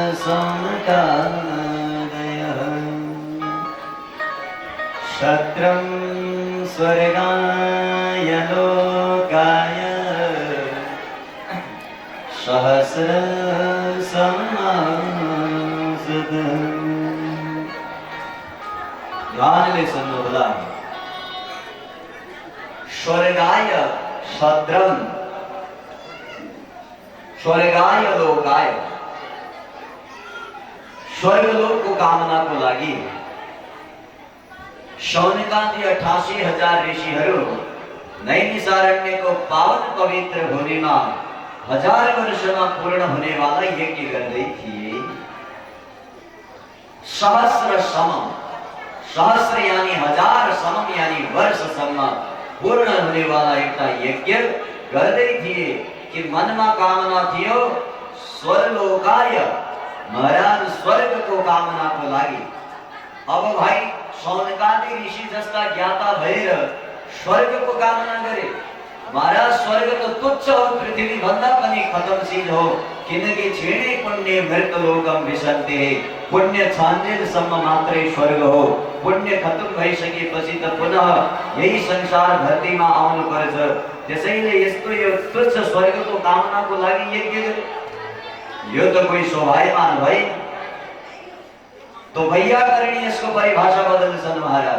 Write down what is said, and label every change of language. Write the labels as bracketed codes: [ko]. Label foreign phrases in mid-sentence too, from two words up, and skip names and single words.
[sa] समकादयः शत्रं स्वर्गाय लोकाय सहस्रसमासदम्। [hi] ध्यान ले सुनो भला। [sa] स्वर्गाय शत्रं स्वर्गाय लोकाय [ne] स्वर्गलोक को कामना को लागी शौनकादि 88,000 ऋषिहरू नैमिषारण्य को पावन पवित्र भूमिमा 1000 वर्षमा पूर्ण [hi] होने वाला [ne] यज्ञ गर्दै थिए। सहस्र समम सहस्र यानी 1000 समम यानी वर्षसम्म पूर्ण [hi] होने वाला [ne] एउटा यज्ञ गर्दै थिए कि मनमा कामना थियो स्वर्लोकाय महाराज स्वर्ग को कामना को लागि। अब भाइ शौनकादि ऋषि जस्ता ज्ञाता भएर स्वर्ग को कामना गरे। महाराज स्वर्ग तो तुच्छ हो, पृथ्वी भन्दा पनि खतमशील हो, किनकि [sa] क्षीणे पुण्य मृत लोकम विशन्ते। [ne] पुण्य छान्जेलसम्म मात्रै स्वर्ग हो, पुण्य खत्म भइसकेपछि त पुनः यही संसार धरतीमा आउनु पर्छ। त्यसैले यस्तो यो तुच्छ स्वर्गको कामनाको लागि यज्ञ गरे। यो त कोही शोभायमान भए तो वैयाकरणी यसको परिभाषा बदल्छन् महाराज।